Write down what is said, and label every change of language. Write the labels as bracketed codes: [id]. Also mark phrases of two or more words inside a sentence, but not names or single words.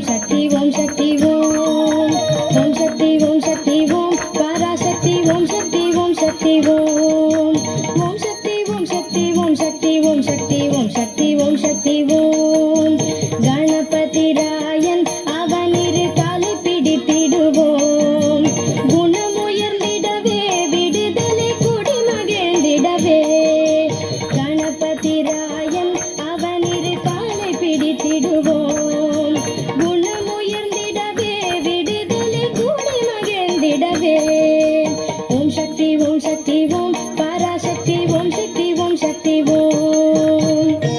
[sa] शक्ति ओम शक्ति ओम शक्ति ओम शक्ति ओम पराशक्ति ओम शक्ति ओम शक्ति ओम शक्ति ओम शक्ति ओम शक्ति ओम शक्ति ओम शक्ति ओम शक्ति ओम [ta] கணபதி ராயன் அவனிரு காலை பிடித்திடுவோம் குணமுயர்ந்திடவே விடுதலை குடி மகிழ்ந்திடவே கணபதி ராயன் அவனிரு காலை பிடித்திடுவோம் குணமுயர்ந்திடவே விடுதலை குடி மகிழ்ந்திடவே [sa] ओम् शक्ति ओम् पराशक्ति ओम् शक्ति ओम्